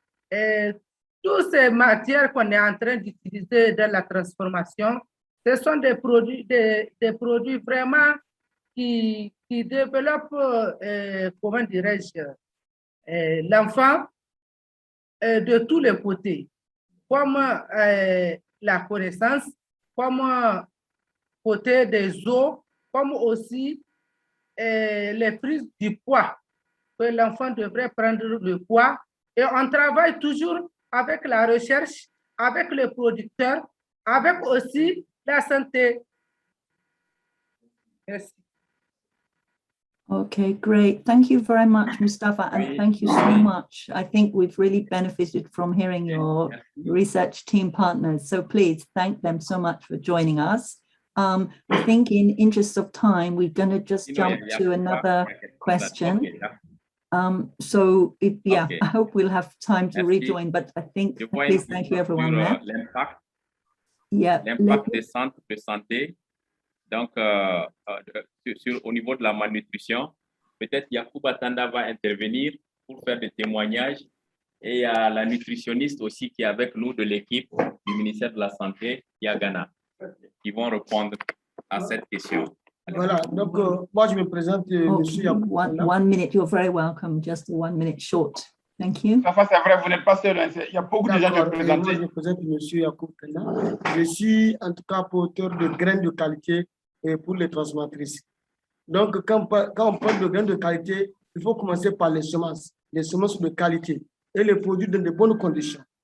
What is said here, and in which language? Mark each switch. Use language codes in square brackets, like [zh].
[fr] Et toutes ces matières qu'on est en train d'utiliser dans la transformation, ce sont des produits vraiment qui développent, comment dirais-je, l'enfant de tous les côtés, comme la connaissance, comme côté des os, comme aussi les prises du poids, que l'enfant devrait prendre le poids. Et on travaille toujours avec la recherche, avec le producteur, avec aussi la santé. Merci. [en] Okay, great. Thank you very much, Mustafa, and thank you so much. I think we've really benefited from hearing your research team partners. So please thank them so much for joining us. I think in interest of time, we're going to just jump to another question. So I hope we'll have time to rejoin, but I think, please thank you everyone there. [fr] L'impact des centres de santé. Donc, au niveau de la malnutrition, peut-être Yacoub Atanda va intervenir pour faire des témoignages. Et il y a la nutritionniste aussi qui est avec nous de l'équipe du ministère de la Santé, Yagana, qui vont répondre à cette question. Voilà, donc moi je me présente, monsieur Yacoub. [en] One minute, you're very welcome, just 1 minute short. Thank you. [fr] Ça c'est vrai, vous n'êtes pas seul, hein. Il y a beaucoup de gens qui présentent. Moi je me présente, monsieur Yacoub. Je suis en tout cas porteur de graines de qualité pour les transformatrices. Donc, quand on parle de graines de qualité, il faut commencer par les semences de qualité et les produire dans de bonnes conditions.